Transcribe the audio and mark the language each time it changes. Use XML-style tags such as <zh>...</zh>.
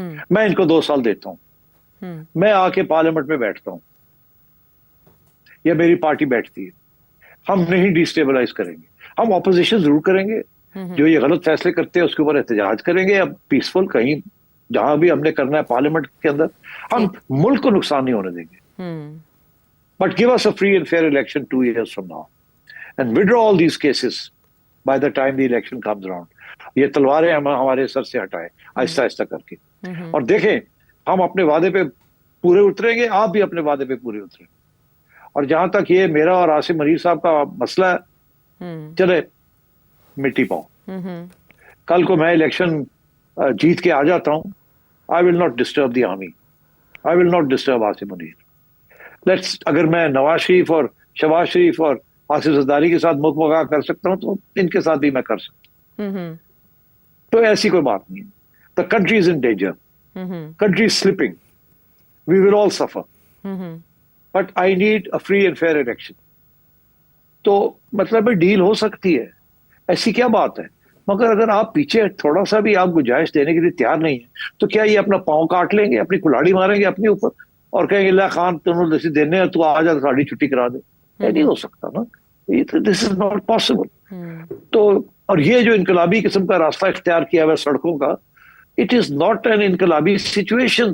<ur>میں ان کو 2 سال دیتا ہوں, میں آ کے پارلیمنٹ میں بیٹھتا ہوں یا میری پارٹی بیٹھتی ہے, ہم نہیں ڈیسٹیبلائز کریں گے, ہم اپوزیشن ضرور کریں گے, جو یہ غلط فیصلے کرتے ہیں اس کے اوپر احتجاج کریں گے, اب پیسفل کہیں جہاں بھی ہم نے کرنا ہے پارلیمنٹ کے اندر, ہم ملک کو نقصان نہیں ہونے دیں گے.</ur> <en>But give us a free and fair election 2 years from now and withdraw all these cases by the time the election comes around.</en> <ur>یہ تلواریں ہم ہمارے سر سے ہٹائیں آہستہ آہستہ کر کے, اور دیکھیں ہم اپنے وعدے پہ پورے اتریں گے, آپ بھی اپنے وعدے پہ پورے اتریں. اور جہاں تک یہ میرا اور عاصم منیر صاحب کا مسئلہ ہے, چلے مٹی پاؤں, کل کو میں الیکشن جیت کے آ جاتا ہوں,</ur> <en>I will not disturb the army, I will not disturb</en> <ur>Asim Munir. Let's, اگر میں نواز شریف اور شہباز شریف اور آصف زرداری کے ساتھ مکمل کر سکتا ہوں تو ان کے ساتھ بھی میں کر سکتا ہوں. تو ایسی کوئی بات نہیں ہے.</ur> <en>The country is in danger, country is slipping, we will all suffer, but I need a free and fair election.</en> <ur>تو مطلب ڈیل ہو سکتی ہے, ایسی کیا بات ہے. مگر اگر آپ پیچھے تھوڑا سا بھی آپ گنجائش دینے کے لیے تیار نہیں ہے تو کیا یہ اپنا پاؤں کاٹ لیں گے, اپنی کلاڑی ماریں گے اپنے اوپر اور کہیں گے اللہ خان تمہیں جیسے دینے تو آ جا ساڑی چھٹی کرا دے. یہ نہیں ہو سکتا نا,</ur> <en>This is not possible.</en> <ur>تو اور یہ جو انقلابی قسم کا راستہ اختیار کیا ہوا سڑکوں کا,</ur> <en>It is not an انقلابی situation.</en>